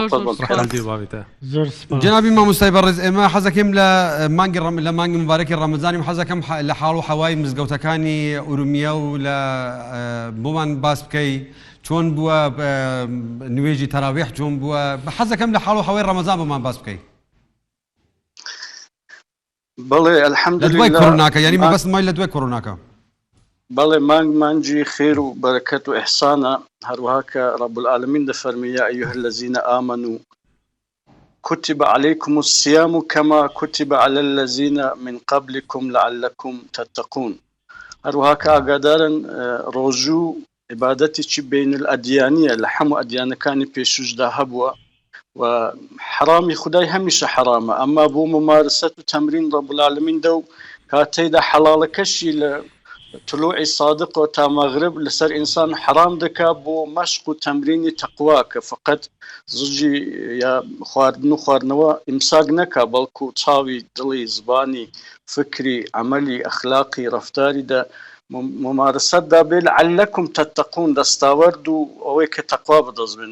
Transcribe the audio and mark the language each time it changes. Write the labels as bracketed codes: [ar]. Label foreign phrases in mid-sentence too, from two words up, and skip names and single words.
[ckb] جنابی مامۆستای بەڕێز ئێمە حەزەکەم لە مانگی مبارەکی ڕەمەزانی حەزەکەم لە حاڵ و حەوای مزگەوتەکانی ئورومیە و لە بۆمان باس بکەی چۆن بووە نوێژی تەراویح چۆن بووە حەزەکەم لە حاڵ و حەوای ڕەمەزان بۆمان باس بکەی. بەڵێ ئەلحەمدولێ لە دوای کۆرۆناکە یعنی مەبەست مای لە دوای کۆرۆناکە. بەڵێ مانگی خێر و بەرەکەت و ئیحسانە هەروەها کە ڕەب العالەمین دەفەرمێ [ar] یا ئەیها الذین آمنوا كتب عليكم الصيام كما كتب على الذين من قبلكم لعلكم تتقون. [ckb] هەروەها کە ئاگادارن ڕۆژوو عیبادەتێکی بین الئەدیانیە لە هەموو ئەدیانەکانی پێشووشدا هەبووە و حرامی خدای هەمیشە حرامە ئەمما بۆ ممارسەت و تەمرین ڕەب العالەمین دە و کاتەیدا حەڵاڵەکەشی لە طلوعی صادق و تا مەغرب لەسەر ئینسان حرام دەکا بۆ مەشق و تەمرینی تەقوا کە فقط زوجی یا خواردن و خواردنەوە ئیمساک نەکا بەڵکو چاوی دڵی زبانی فکری عملی ئەخلاقی ڕەفتاریدا ممارسەتدا بێ [ar] لعلەکم تەتەقون [ckb] دەستاوەرد و ئەوەی کە تەقوا بەدەست بن.